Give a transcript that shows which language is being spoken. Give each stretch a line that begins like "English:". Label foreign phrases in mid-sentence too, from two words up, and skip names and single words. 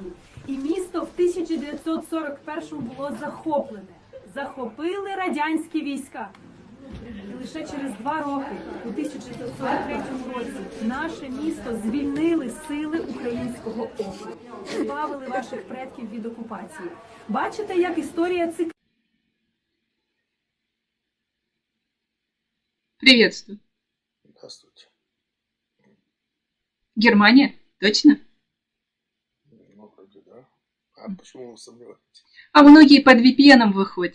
Ukrainian: І місто в 1941-му було захоплене. Захопили радянські війська. І лише через 2 роки, у 1943 році, наше місто звільнили сили українського опору. Збавили ваших предків від окупації. Бачите, як історія цикла?
Russian: Приветствую. Здравствуйте. Германия? Точно? Ну, вроде да. А почему вы сомневаетесь? А многие под VPN выходят.